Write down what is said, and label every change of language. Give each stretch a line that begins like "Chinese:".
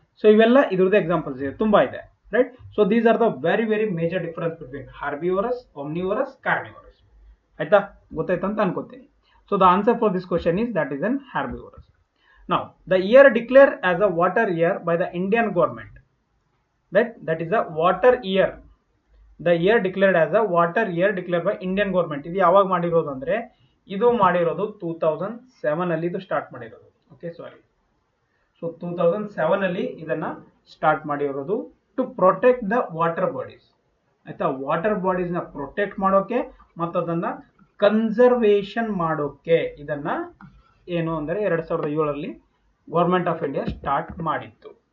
Kannada: So ಇವೆಲ್ಲ ಇದ್ರದ್ದು examples ಇದೆ, ತುಂಬಾ ಇದೆ, right.
English: so these are the very major difference between herbivorous, omnivorous, carnivorous,
Kannada: ಆಯ್ತಾ. ಗೊತ್ತಾಯ್ತು ಅಂತ ಅನ್ಕೋತೀನಿ.
English: So the answer for this question is that is an herbivorous. Now the year declare as a water year by the Indian government, that is a water year. The year declared as a water year declared by Indian government.
Kannada: ಇದು ಯಾವಾಗ ಮಾಡಿರೋದು ಅಂದ್ರೆ ಇದು ಮಾಡಿರೋದು 2007 ಅಲ್ಲಿ ಇದು start ಮಾಡಿರೋದು. Okay, ಸಾರಿ. So 2007 ಅಲ್ಲಿ ಇದನ್ನ ಸ್ಟಾರ್ಟ್ ಮಾಡಿರೋದು
English: to protect the water bodies,
Kannada: ಆಯ್ತಾ. ವಾಟರ್ ಬಾಡೀಸ್ ನ ಪ್ರೊಟೆಕ್ಟ್ ಮಾಡೋಕೆ ಮತ್ತು ಅದನ್ನ ಕನ್ಸರ್ವೇಷನ್ ಮಾಡೋಕೆ ಇದನ್ನ ಏನು ಅಂದ್ರೆ 2007 ಅಲ್ಲಿ ಗೌರ್ಮೆಂಟ್ ಆಫ್ ಇಂಡಿಯಾ ಸ್ಟಾರ್ಟ್ ಮಾಡಿತ್ತು.